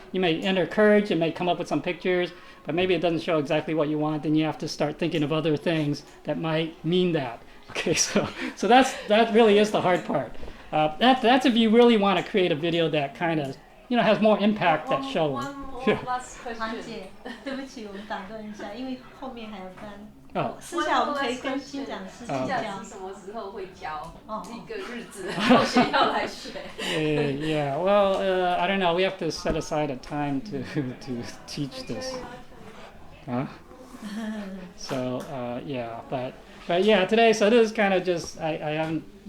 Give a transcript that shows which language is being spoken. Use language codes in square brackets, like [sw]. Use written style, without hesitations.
[en] You may enter courage and may come up with some pictures, but maybe it doesn't show exactly what you want. Then you have to start thinking of other things that might mean that. Okay, so that really is the hard part. That's if you really want to create a video that kind of, has more impact that shows. One more last [zh] 黄 [en] question. [zh] 姐，对不起，我们打断一下，因为后面还有单。哦私下我们可以跟金讲师请教。金讲师什么时候会教一个日子，哦然后谁要来学？ [en] Yeah. Well, I don't know. We have to set aside a time to teach this. Huh? So yeah, but yeah, today. So this is kind of just I haven't.